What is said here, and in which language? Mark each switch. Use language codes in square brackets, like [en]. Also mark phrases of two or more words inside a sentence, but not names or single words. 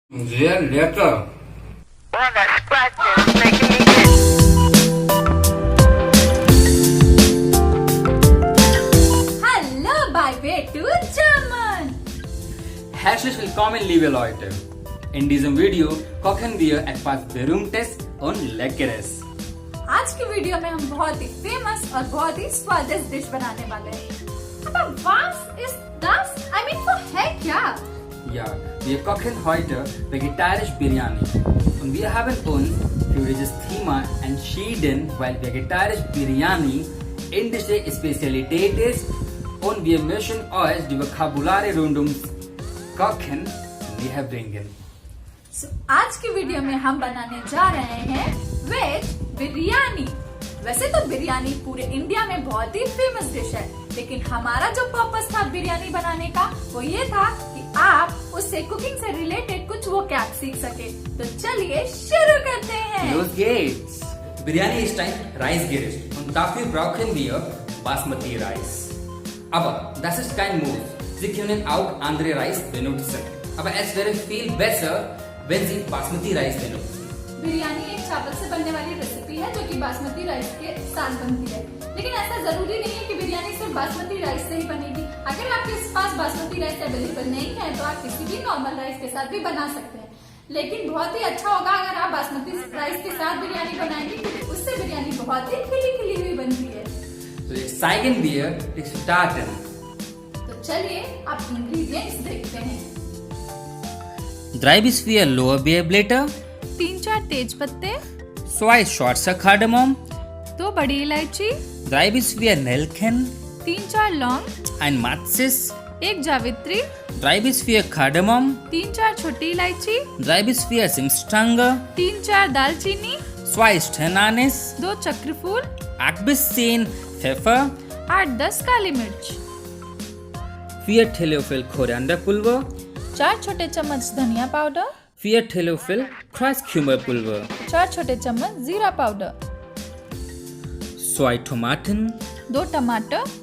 [de] Sehr lecker. [en] Oh, that's spicy. It's making me sick. [de] Hallo bei Way to German! Herzlich willkommen, liebe Leute. In diesem Video kochen wir etwas Berühmtes und Leckeres. [hi] आज की वीडियो में हम बहुत ही फेमस और बहुत ही स्वादिष्ट डिश बनाने वाले हैं। [de] Aber was ist das? [en] I mean, [hi] वो है क्या? [de] Ja, wir kochen heute Vegetarisch BIRYANI. Und wir haben uns für dieses Thema entschieden, weil Vegetarisch BIRYANI indische Spezialität ist und wir möchten euch die Vokabulare rund ums Kochen näher bringen. So, [hi] आज की वीडियो में हम बनाने जा रहे हैं वेज बिरयानी। वैसे तो बिरयानी पूरे इंडिया में बहुत ही फेमस डिश है, लेकिन हमारा जो पर्पस था बिरयानी बनाने का वो ये था कि आप उससे कुकिंग से रिलेटेड कुछ वोकैब सीख सके। तो चलिए शुरू करते हैं। [de] Los geht's! Biryani ist ein Reisgericht und dafür brauchen wir Basmatireis. Aber das ist kein Muss. Sie können auch andere Reis benutzen. Aber es wäre viel besser, wenn Sie Basmatireis benutzen. [hi] बिरयानी एक चावल से बनने वाली रेसिपी है जो कि बासमती राइस के साथ बनती है, लेकिन ऐसा जरूरी नहीं है कि बिरयानी सिर्फ बासमती राइस से ही बनेगी। अगर आपके पास बासमती राइस अवेलेबल नहीं है तो आप किसी भी [en] normal rice [hi] के साथ भी बना सकते हैं, लेकिन बहुत ही अच्छा होगा अगर आप बासमती राइस के साथ बिरयानी बनाएंगे, क्योंकि उससे बिरयानी बहुत ही खिली खिली हुई बनती है। [de] So jetzt zeigen wir die Zutaten. [hi] तो चलिए आप इंग्रेडिएंट्स देखते हैं। [de] 3 bis 4 Lorbeerblätter, [hi] 3-4 तेज पत्ते, [de] 2 schwarzer Kardamom, [hi] 2 बड़ी इलायची, [de] 3 bis 4 Nelken, [hi] 3-4 लौंग, [de] 1 Mazis, [hi] 1 जावित्री, [de] 3 bis 4 Kardamom, [hi] 3-4 छोटी इलायची, [de] 3 bis 4 Zimtstange, [hi] 3-4 दालचीनी, [de] 2 Sternanis, [hi] 2 चक्रफूल, [de] 8 bis 10 Pfeffer, [hi] 8-10 काली मिर्च, [de] 4 Teelöffel Korianderpulver, [hi] 4 छोटे चम्मच धनिया पाउडर, [de] 4 Teelöffel Kreuzkümmelpulver, [hi] 4 छोटे चम्मच जीरा पाउडर, [de] 2 Tomaten, [hi] 2 टमाटर,